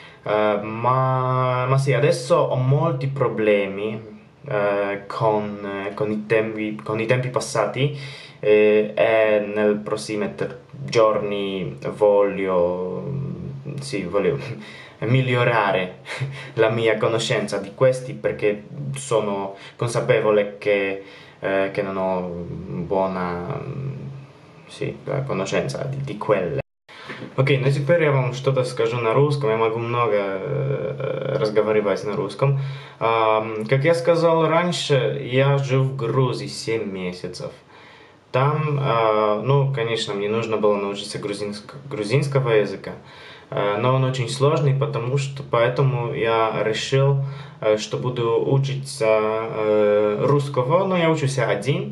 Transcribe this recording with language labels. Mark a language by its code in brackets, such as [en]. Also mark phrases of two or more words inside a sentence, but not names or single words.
[it] ma sì, adesso ho molti problemi con i tempi passati, e nel prossimi giorni voglio migliorare la mia conoscenza di questi, perché sono consapevole che non ho buona conoscenza di quelle. [ru] Окей, ну теперь я вам что-то скажу на русском. Я могу много разговаривать на русском. Как я сказал раньше, я жил в Грузии 7 месяцев. Там, ну, конечно, мне нужно было научиться грузинского языка, но он очень сложный, поэтому я решил, что буду учиться русского, но я учусь один.